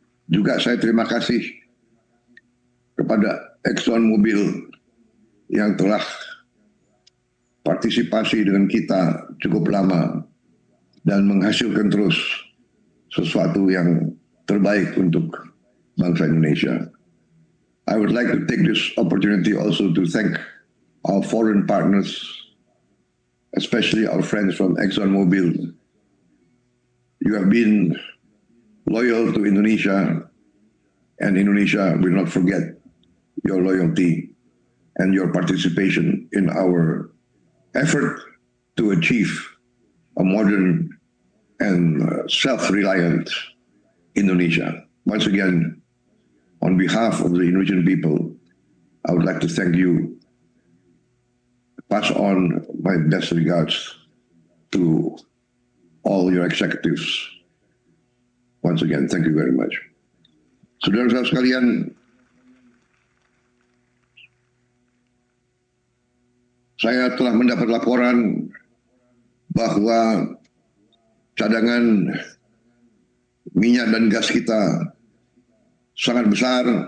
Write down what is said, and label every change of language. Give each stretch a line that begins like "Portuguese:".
Indonesian: Juga saya terima kasih kepada Exxon Mobil yang telah partisipasi dengan kita cukup lama dan menghasilkan terus sesuatu yang terbaik untuk bangsa Indonesia.
English: I would like to take this opportunity also to thank our foreign partners, especially our friends from ExxonMobil. You have been loyal to Indonesia, and Indonesia will not forget your loyalty and your participation in our effort to achieve a modern and self-reliant Indonesia. Once again, on behalf of the Indonesian people, I would like to thank you. Pass on my best regards to all your executives. Once again, thank you very much.
Indonesian: Saudara-saudara sekalian, saya telah mendapat laporan bahwa cadangan minyak dan gas kita sangat besar.